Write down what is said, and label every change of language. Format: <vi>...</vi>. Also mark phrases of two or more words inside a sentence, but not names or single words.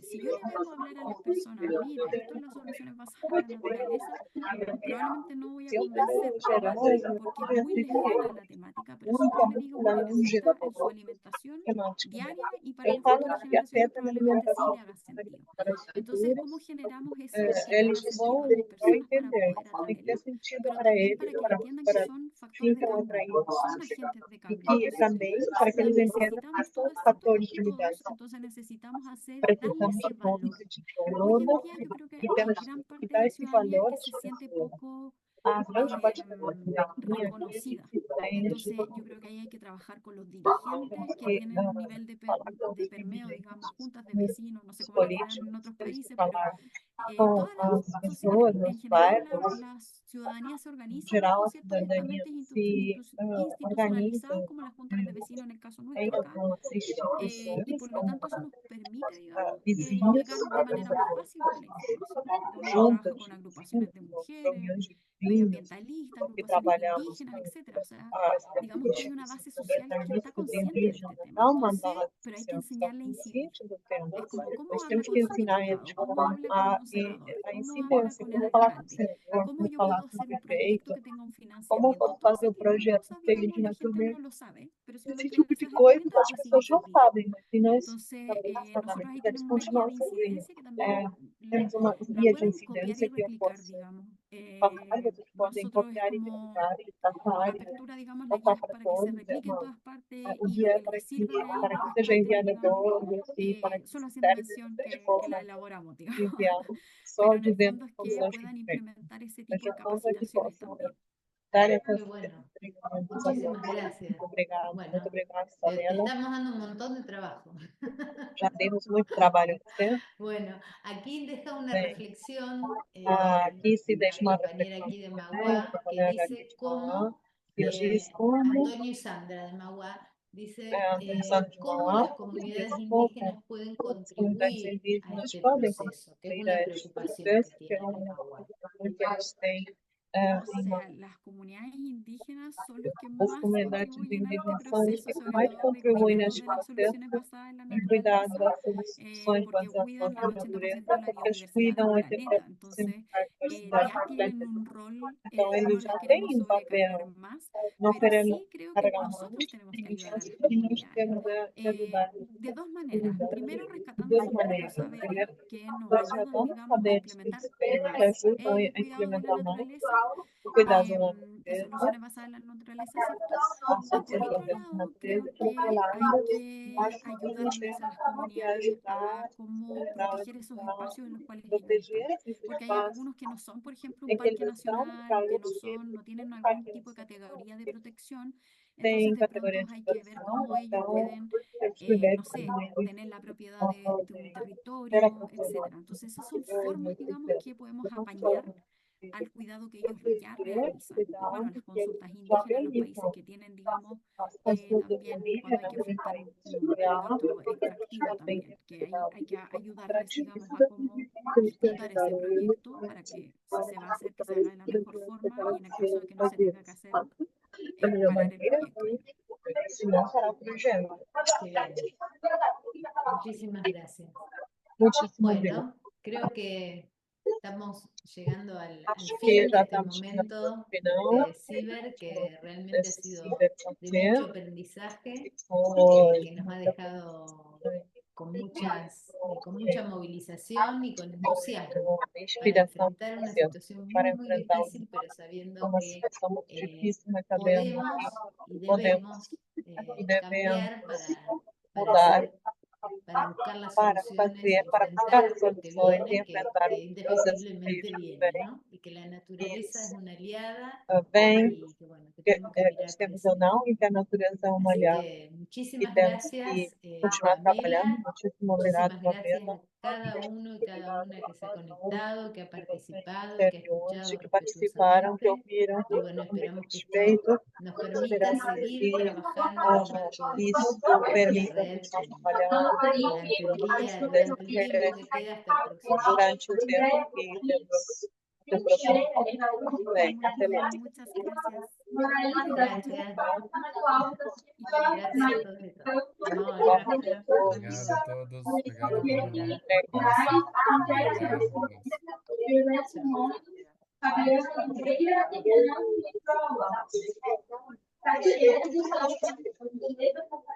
<es>Si yo le vengo a hablar a las personas, mire, esto es las soluciones basadas en la naturaleza, probablemente no voy a convencer. ¿Por qué? Porque es muy lejana la temática, pero si yo le digo, mire, necesita en su alimentación diaria y para el futuras generaciones probablemente sí le haga sentido. Entonces, ¿cómo generamos eso que le haga</es> <pt>eles</pt> <es>sentido</es> <pt>vão</pt> <es>a las personas para entender, poder</es> <pt>tem que ter</pt> <es>atraerlas?</es> <pt>sentido</pt> <es>Pero</es> <pt>para</pt> <es>también</es> <pt>eles,</pt> <es>para que entiendan que son factores de</es> <pt>ficam</pt> <es>cambio,</es> <pt>atraídos.</pt> <es>son agentes de</es> <pt>E</pt> <es>cambio que todos.</es> <pt>também, para que</pt> <es>Y</es> <pt>eles entendam que</pt> <es>necesitamos</es> <pt>são</pt> <es>todo esto</es> <pt>fatores de todos, mudança.</pt> <es>entonces necesitamos darle</es> <pt>Precisamos</pt> <es>ese</es> <pt>de</pt> <es>valor.</es> <pt>todos de</pt> <es>Hoy en</es> <pt>todo</pt> <es>día yo creo que</es> <pt>e</pt> <es>hay</es> <pt>temos</pt> <es>gran</es> <pt>que</pt> <es>parte de</es> <pt>dar</pt> <es>la</es> <pt>esse</pt> <es>ciudadanía</es> <pt>valor</pt> <es>que</es> <pt>às</pt> <es>se siente</es> <pt>pessoas.</pt> <es>poco</es> <pt>A grande parte da</pt> <es>reconocida. Entonces yo creo que ahí hay que trabajar con los dirigentes que</es> <pt>que</pt> <es>tienen un nivel de permeo, digamos, juntas de vecinos, no sé</es> <pt>os</pt> <es>cómo le dirán en</es> <pt>políticos,</pt> <es>otros</es> <pt>temos que</pt> <es>países, pero</es> <pt>falar com</pt> <es>toda la</es> <pt>as</pt> <es>sociedad,</es> <pt>pessoas,</pt> <es>en</es> <pt>nos</pt> <es>general</es> <pt>bairros,</pt> <es>la ciudadanía se</es> <pt>em</pt> <es>organiza</es> <pt>geral,</pt> <es>bajo</es> <pt>a</pt> <es>ciertos</es> <pt>cidadania</pt> <es>estamentos</es> <pt>se</pt> <es>institucionalizados</es> <pt>organiza</pt> <es>como las juntas de vecinos en el caso</es> <pt>em</pt> <es>nuestro acá,</es> <pt>algumas</pt> <es>y</es> <pt>instituições,</pt> <es>por lo tanto eso nos permite, digamos,</es> <pt>vizinhos,</pt> <es>llegar de manera más fácil con la información. Uno trabaja</es> <pt>juntas,</pt> <es>con agrupaciones de mujeres,</es> <pt>reuniões de vizinhos,</pt> <es>medioambientalistas,</es> <pt>que</pt> <es>agrupaciones</es> <pt>trabalhamos</pt> <es>indígenas, etcétera. O sea,</es> <pt>as</pt> <es>digamos que hay una base social que está</es> <pt>cobertalistas</pt> <es>consciente de este</es> <pt>indígenas,</pt> <es>tema.</es> <pt>há uma</pt> <es>Entonces,</es> <pt>base</pt> <es>pero hay que</es> <pt>social que está</pt> <es>enseñarle a incidir.</es> <pt>consciente do tema.</pt> <es>Es como cómo</es> <pt>Nós</pt> <es>habla</es> <pt>temos</pt> <es>con</es> <pt>que</pt> <es>su</es> <pt>ensinar eles</pt> <es>diputado, cómo habla con un senador,</es> <pt>a</pt> <es>cómo habla</es> <pt>incidência,</pt> <es>con el</es> <pt>como falar com o</pt> <es>alcalde,</es> <pt>senador,</pt> <es>cómo</es> <pt>como</pt> <es>yo</es> <pt>falar</pt> <es>puedo</es> <pt>com o</pt> <es>hacer un proyecto</es> <pt>prefeito,</pt> <es>que tenga un</es> <pt>como eu</pt> <es>financiamiento.</es> <pt>posso</pt> <es>Todo</es> <pt>fazer</pt> <es>ese</es> <pt>o</pt> <es>tipo de</es> <pt>projeto</pt> <es>cosas,</es> <pt>dele</pt> <es>digamos,</es> <pt>de</pt> <es>la gente</es> <pt>natureza.</pt> <es>no lo sabe, pero si uno</es> <pt>Esse</pt> <es>tiene</es> <pt>tipo de</pt> <es>esas</es> <pt>coisa</pt> <es>herramientas,</es> <pt>as</pt> <es>pues</es> <pt>pessoas não</pt> <es>interviene.</es> <pt>sabem, mas se nós</pt> <es>Entonces, nosotros ahí</es> <pt>eles</pt> <es>tenemos una guía</es> <pt>continuam</pt> <es>de</es> <pt>sabendo.</pt> <es>incidencia que también</es> <pt>Temos uma</pt> <es>la</es> <pt>guia de</pt> <es>pueden copiar y</es> <pt>incidência que eu</pt> <es>replicar,</es> <pt>posso</pt> <es>digamos.</es> <pt>passar, vocês podem</pt> <es>Nosotros es</es> <pt>copiar e</pt> <es>como</es> <pt>replicar e passar e</pt> <es>apertura, digamos, la guía</es> <pt>passar</pt> <es>es</es> <pt>para</pt> <es>para que se</es> <pt>todos.</pt> <es>replique en todas partes</es> <pt>O</pt> <es>y lo</es> <pt>guia</pt> <es>que les sirva de ahí</es> <pt>para</pt> <es>lo</es> <pt>que seja</pt> <es>replican,</es> <pt>enviado a</pt> <es>digamos,</es> <pt>todos e para que</pt> <es>solo haciendo</es> <pt>serve</pt> <es>mención</es> <pt>de</pt> <es>que la</es> <pt>forma</pt> <es>elaboramos, digamos.</es> <pt>enviado só</pt> <es>Pero en el</es> <pt>dizendo</pt> <es>fondo es que</es> <pt>funções que</pt> <es>puedan</es> <pt>tem.</pt> <es>implementar ese</es> <pt>Mas</pt> <es>tipo</es> <pt>eu</pt> <es>de</es> <pt>conto que</pt> <es>capacitaciones</es> <pt>possam</pt> <es>también.</es> <pt>dar essas</pt> <es>Muy bueno.</es> <pt>recomendações.</pt> <es>Muchísimas gracias.</es> <pt>Muito obrigada,</pt> <es>Bueno,</es> <pt>muito obrigada,</pt> <es>te</es> <pt>Isabela.</pt> <es>estamos dando un montón de trabajo.</es> <pt>Já temos muito trabalho a fazer.</pt> <es>Bueno, aquí deja una</es> <pt>Bem,</pt> <es>reflexión</es> <pt>aqui se deixa uma</pt> <es>compañera</es> <pt>reflexão</pt> <es>aquí de</es> <pt>também,</pt> <es>Mauá</es> <pt>da</pt> <es>que</es> <pt>colega aqui</pt> <es>dice</es> <pt>de Mauá,</pt> <es>cómo</es> <pt>que diz como</pt> <es>Antonio y Sandra de Mauá dice</es> <pt>Antônio de</pt> <es>cómo</es> <pt>Mauá,</pt> <es>las comunidades</es> <pt>diz como</pt> <es>indígenas pueden</es> <pt>as comunidades</pt> <es>contribuir a</es> <pt>indígenas</pt> <es>este</es> <pt>podem</pt> <es>proceso, que es</es> <pt>contribuir</pt> <es>una</es> <pt>a este</pt> <es>preocupación</es> <pt>processo,</pt> <es>que</es> <pt>que é</pt> <es>tienen en</es> <pt>uma</pt> <es>Mauá.</es> <pt>preocupação que eles têm</pt> <es>O</es> <pt>em Mauá.</pt> <es>sea, las comunidades indígenas son los que</es> <pt>As</pt> <es>más</es> <pt>comunidades</pt> <es>contribuyen a este</es> <pt>indígenas são as</pt> <es>proceso,</es> <pt>que</pt> <es>sobre</es> <pt>mais</pt> <es>todo de</es> <pt>contribuem</pt> <es>cuidado</es> <pt>neste</pt> <es>de las soluciones</es> <pt>processo</pt> <es>basadas en la</es> <pt>de cuidado</pt> <es>naturaleza,</es> <pt>das soluções</pt> <es>porque</es> <pt>baseadas</pt> <es>cuidan</es> <pt>na</pt> <es>el 80%</es> <pt>natureza,</pt> <es>de la</es> <pt>porque eles</pt> <es>biodiversidad</es> <pt>cuidam</pt> <es>del</es> <pt>80%</pt> <es>planeta. Entonces,</es> <pt>da diversidade</pt> <es>ya</es> <pt>do</pt> <es>tienen</es> <pt>planeta.</pt> <es>un rol,</es> <pt>Então,</pt> <es>no</es> <pt>eles</pt> <es>las</es> <pt>já</pt> <es>queremos</es> <pt>têm um</pt> <es>sobrecargar</es> <pt>papel,</pt> <es>más,</es> <pt>não</pt> <es>pero</es> <pt>querendo</pt> <es>sí creo que</es> <pt>carregar mais,</pt> <es>nosotros tenemos que ayudar a las</es> <pt>e nós</pt> <es>comunidades.</es> <pt>temos que ajudar</pt> <es>De dos maneras. Primero,</es> <pt>de</pt> <es>rescatando</es> <pt>duas</pt> <es>sus propios</es> <pt>maneiras.</pt> <es>saberes,</es> <pt>Primeiro,</pt> <es>que nos</es> <pt>nós já</pt> <es>ayudan,</es> <pt>estamos</pt> <es>digamos, a</es> <pt>saberes que</pt> <es>implementar más</es> <pt>ajudam</pt> <es>el</es> <pt>a</pt> <es>cuidado de la</es> <pt>implementar mais</pt> <es>naturaleza</es> <pt>o cuidado da</pt> <es>y</es> <pt>natureza,</pt> <es>soluciones basadas en la naturaleza, ¿cierto?</es> <pt>a</pt> <es>Y por</es> <pt>sociedade</pt> <es>otro</es> <pt>da</pt> <es>lado,</es> <pt>natureza,</pt> <es>creo</es> <pt>por outro</pt> <es>que hay</es> <pt>lado,</pt> <es>que</es> <pt>nós</pt> <es>ayudarles a las</es> <pt>temos que</pt> <es>comunidades a</es> <pt>ajudar</pt> <es>cómo</es> <pt>a</pt> <es>proteger esos espacios en los cuales ellos</es> <pt>proteger</pt> <es>están.</es> <pt>esses</pt> <es>Porque hay</es> <pt>espaços</pt> <es>algunos que no son, por ejemplo, un</es> <pt>em que</pt> <es>parque</es> <pt>eles estão,</pt> <es>nacional</es> <pt>para o que outros que</pt> <es>no tienen algún</es> <pt>parque</pt> <es>tipo de</es> <pt>nacional,</pt> <es>categoría de protección.</es> <pt>tem</pt> <es>Entonces, de</es> <pt>categoria</pt> <es>pronto</es> <pt>de</pt> <es>hay que ver</es> <pt>proteção,</pt> <es>cómo ellos</es> <pt>então</pt> <es>pueden,</es> <pt>eles puderam</pt> <es>no sé, tener la propiedad de un</es> <pt>ter a</pt> <es>territorio,</es> <pt>proteção</pt> <es>etcétera. Entonces, esas son formas, digamos, que podemos apañar al cuidado que ellos ya realizan. Y bueno, las consultas</es> <pt>já</pt> <es>indígenas, los países</es> <pt>realizam</pt> <es>que tienen, digamos,</es> <pt>as consultas</pt> <es>también cuando hay</es> <pt>indígenas</pt> <es>que</es> <pt>em</pt> <es>enfrentar</es> <pt>países</pt> <es>un proyecto extractivo</es> <pt>também</pt> <es>también, que hay que ayudarles, digamos, a</es> <pt>extrativistas,</pt> <es>cómo</es> <pt>temos que</pt> <es>ejecutar ese</es> <pt>ajudar</pt> <es>proyecto para que si se va a hacer, que se haga de la mejor forma y en el caso de que no se tenga que hacer,</es> <pt>da melhor</pt> <es>parar el</es> <pt>maneira,</pt> <es>proyecto.</es> <pt>senão será o projeto.</pt> <es>Qué bien. Muchísimas gracias.</es> <pt>Muitíssimo obrigado.</pt> <es>Bueno, creo que estamos llegando al</es> <pt>Acho que</pt> <es>fin de</es> <pt>já</pt> <es>este</es> <pt>estamos chegando</pt> <es>momento</es> <pt>no final</pt> <es>de Ciber, que realmente ha</es> <pt>desse</pt> <es>sido</es> <pt>Ciber</pt> <es>de mucho</es> <pt>Café.</pt> <es>aprendizaje,</es> <pt>Foi</pt> <es>que nos ha dejado con mucha movilización y con entusiasmo para</es> <pt>inspiração</pt> <es>enfrentar una</es> <pt>social</pt> <es>situación</es> <pt>para</pt> <es>muy</es> <pt>enfrentar</pt> <es>difícil, pero sabiendo</es> <pt>uma</pt> <es>que</es> <pt>situação muito difícil, mas sabendo</pt> <es>podemos y</es> <pt>que podemos</pt> <es>debemos</es> <pt>e devemos</pt> <es>cambiar</es> <pt>mudar</pt> <es>para buscar las</es> <pt>para</pt> <es>soluciones</es> <pt>fazer,</pt> <es>y</es> <pt>para</pt> <es>enfrentar</es> <pt>buscar</pt> <es>lo que</es> <pt>soluções e</pt> <es>viene,</es> <pt>enfrentar</pt> <es>que</es> <pt>os</pt> <es>indefectiblemente</es> <pt>desafios que</pt> <es>viene,</es> <pt>vêm.</pt> <es>¿no? Y que la naturaleza es una aliada</es> <pt>Vem</pt> <es>y que, bueno, que tenemos que mirar</es> <pt>os</pt> <es>para</es> <pt>tempos</pt> <es>ese</es> <pt>ou não,</pt> <es>lado.</es> <pt>e que a natureza é uma</pt> <es>Así</es> <pt>aliada</pt> <es>que</es> <pt>e</pt> <es>muchísimas</es> <pt>temos que</pt> <es>gracias,</es> <pt>continuar trabalhando.</pt> <es>Pamela.</es> <pt>Muitíssimo obrigado,</pt> <es>Muchísimas gracias</es> <pt>Pamela,</pt> <es>a cada uno y cada una que se ha conectado, que ha participado, que ha</es> <pt>de hoje,</pt> <es>escuchado</es> <pt>que participaram, que</pt> <es>respetuosamente.</es> <pt>ouviram,</pt> <es>Y bueno,</es> <pt>com muito</pt> <es>esperamos que esto</es> <pt>respeito.</pt> <es>nos permita</es> <pt>Esperamos</pt> <es>seguir</es> <pt>que</pt> <es>trabajando en el marco de</es> <pt>isso</pt> <es>la</es> <pt>permita</pt> <es>red</es> <pt>continuar trabalhando</pt> <es>durante el día,</es> <pt>dentro</pt> <es>durante el</es> <pt>dessa</pt> <es>tiempo</es> <pt>rede</pt> <es>que queda hasta el próximo día.</es> <pt>durante o tempo que temos do próximo bem. Até</pt> <es>Muy bien,</es> <pt>mais.</pt> <es>muchas gracias. Gracias. Gracias a todos y todas. No,</es> <pt>Obrigado</pt> <es>gracias.</es> <pt>pela presença. Obrigado a todos. Obrigado, Pamela. Obrigada. Nossa conversa. Tchau.</pt> <es>Gracias.</es>